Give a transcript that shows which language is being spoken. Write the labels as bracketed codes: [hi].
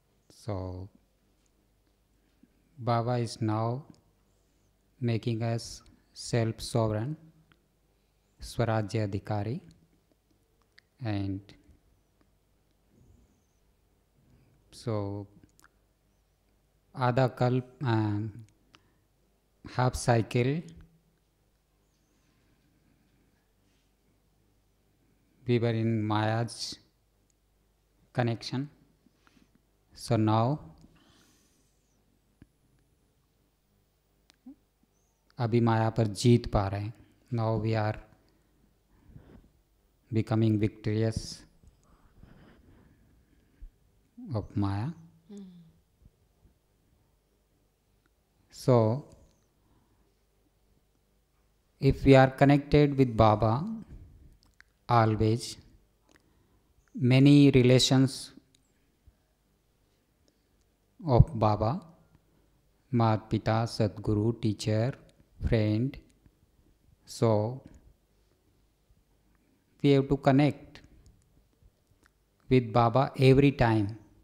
[en] So Baba is now making us self-sovereign, Swarajya Adhikari, and so Adha Kalp, half cycle, we were in Maya's connection. So now, [hi] अभी माया पर जीत पा रहे हैं. [en] Now we are becoming victorious of Maya. So, if we are connected with Baba always, many relations of Baba, Mat Pita, Sadguru, teacher, friend, so we have to connect with Baba every time.